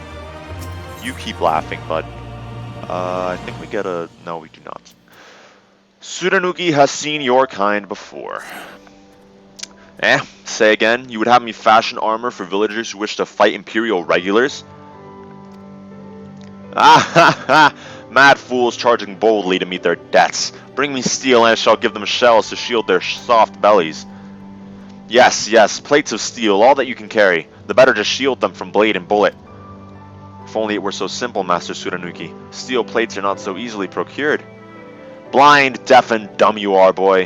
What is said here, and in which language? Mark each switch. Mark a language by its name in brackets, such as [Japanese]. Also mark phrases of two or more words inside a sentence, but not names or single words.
[English] You keep laughing, bud. I think we get a... No, we do not. Tsurunuki has seen your kind before. Say again, you would have me fashion armor for villagers who wish to fight Imperial regulars? Ah ha ha! Mad fools charging boldly to meet their debts. Bring me steel and I shall give them shells to shield their soft bellies. Yes, yes, plates of steel, all that you can carry. The better to shield them from blade and bullet. If only it were so simple, Master Tsurunuki. Steel plates are not so easily procured. Blind, deaf, and dumb you are, boy.